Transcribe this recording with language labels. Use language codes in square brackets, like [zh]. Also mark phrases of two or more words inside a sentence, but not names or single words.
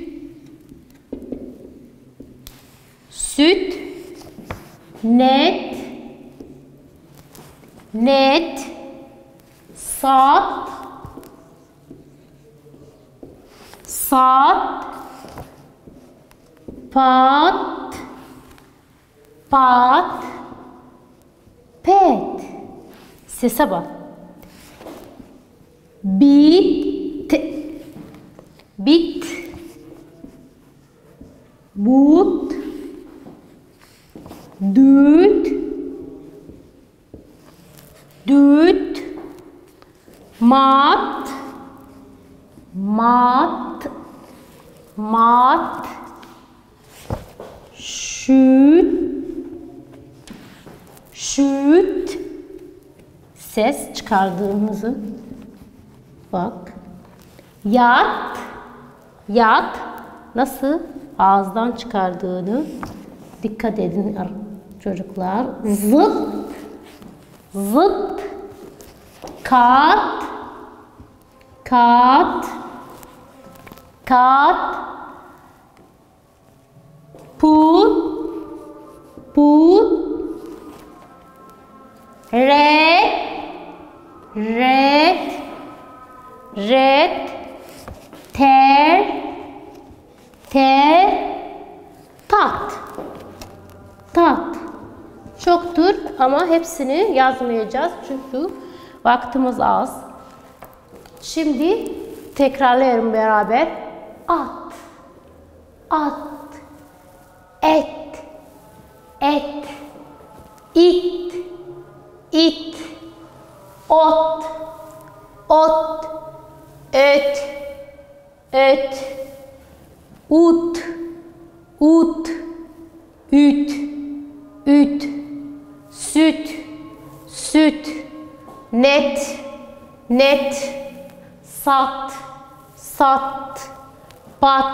[tr] Süt. Net. Net. Saat. Saat. Pat. Pat. Pet. Sese bak. Bit. Bit. But. Düt. Düt. Mat. Mat. Mat. Şüt. Şüt. Ses çıkardığımızı bak. Yat. Yat. nasıl ağızdan çıkardığını dikkat edin çocuklar. Zıt, zıt, kat, kat, kat, put, put, red, red, red, ter, ter, tat, tat. Çoktur ama hepsini yazmayacağız çünkü vaktimiz az. Şimdi tekrarlayalım beraber. At, at, et, et, it, it, ot, ot, öt, öt, ut, ut, üt, üt, süt, süt, net, net, sat, sat, bat,